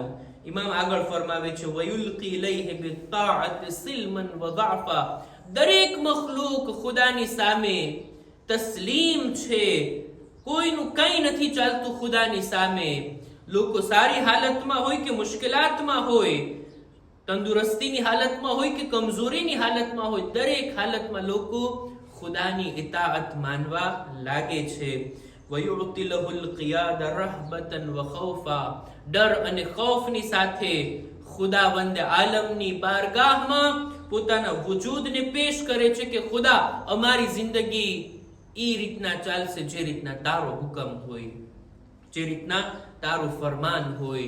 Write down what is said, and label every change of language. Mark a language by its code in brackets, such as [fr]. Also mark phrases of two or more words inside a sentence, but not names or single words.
[gu] ઇમામ આગળ ફરમાવે છે, [ar] ويلقي إليه بالطاعة سلما وضعفا, [gu] દરેક મખલૂક ખુદાની સામે તસ્લીમ છે, કોઈનું કંઈ નથી ચાલતું ખુદાની સામે. લોકો સારી હાલતમાં હોય કે મુશ્કેલાતમાં હોય, તંદુરસ્તીની હાલતમાં હોય કે કમજોરીની હાલતમાં હોય, દરેક હાલતમાં લોકો ખુદાની ઇતાઅત માનવા લાગે છે. [ar] ويعطي له القيادة رهبة وخوفا, [gu] ડર અને ખૌફની સાથે ખુદાવંદ આલમની બારગાહમાં પોતાના વજૂદને પેશ કરે છે કે ખુદા, અમારી જિંદગી એ રીતના ચાલશે જે રીતના તારો હુકમ હોય, જે રીતના તારું ફરમાન હોય.